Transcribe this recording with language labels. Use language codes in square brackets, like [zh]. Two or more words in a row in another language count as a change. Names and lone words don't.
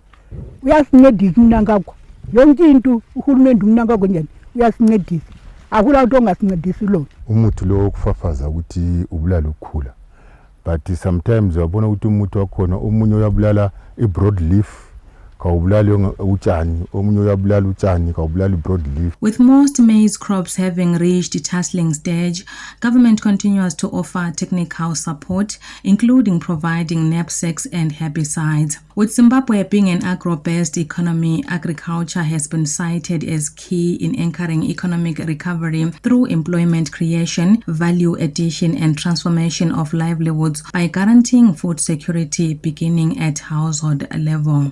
[nd] Uyasincedisa uMnangagwa. Yonke into uhulumende uMnangagwa njani uyasincedisa. Akula into ongasincedisi lo. Umuthi lo okufafaza ukuthi ubulala ukukhula. [en] But sometimes [nd] uyabona ukuthi umuthi wakhona omunye uyabulala [en] i-broad leaf [nd] kawubulala utshani, omunye uyabulala utshani kawubulala [en] i-broad leaf. With most maize crops having reached tasseling stage, government continues to offer technical support, including providing knapsacks and herbicides. With Zimbabwe being an agro-based economy, agriculture has been cited as key in anchoring economic recovery through employment creation, value addition and transformation of livelihoods by guaranteeing food security beginning at household level.